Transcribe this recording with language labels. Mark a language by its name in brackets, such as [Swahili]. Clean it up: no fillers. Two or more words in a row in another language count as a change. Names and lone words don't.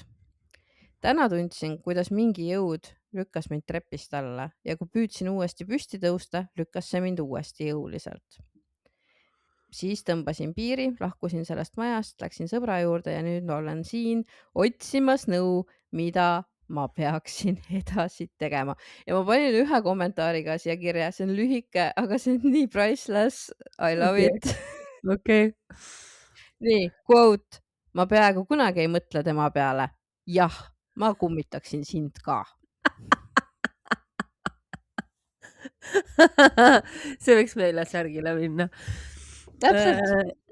[Estonian] Täna tundsin, kuidas mingi jõud lükkas mind trepist alla ja kui püüdsin uuesti püsti tõusta, lükkas see mind uuesti jõuliselt. Siis tõmbasin piiri, lahkusin sellest majast, läksin sõbra juurde ja nüüd olen siin otsimas nõu, mida ma peaksin edasi tegema. Ja ma panin ühe kommentaariga siia kirja, see on lühike, aga see on nii priceless. [English] I love it. [Estonian] Okei. Nii, quote. Ma peaaegu kunagi ei mõtle tema peale. Jah, ma kummitaksin sind ka. See võiks meile särgile minna. Täpselt.